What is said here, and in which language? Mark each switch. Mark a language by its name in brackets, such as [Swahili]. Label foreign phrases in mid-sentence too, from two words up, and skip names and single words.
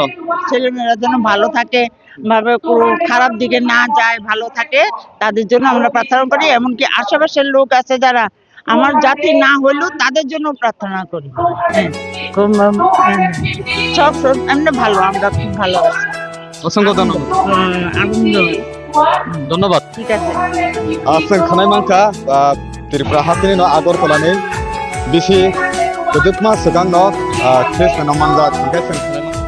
[Bangla] ছেলে মেয়েরা যেন ভালো থাকে, ভাবে খারাপ দিকে না যায়, ভালো থাকে, তাদের জন্য আমরা প্রার্থনা করি। এমনকি আশেপাশের লোক আছে যারা আমার জাতি না হইলেও তাদের জন্য প্রার্থনা করি। সব এমনি ভালো, আমরা খুব ভালো আছি। অসংখ্য ধন্যবাদ। ধন্যবাদ। ঠিক আছে। [Turkic languages] जों खानाय मांखा त्रिपुरा हातिनि न आगरतलानि बिसि गोदोमा सिगां न ख्रिस्टान मानजा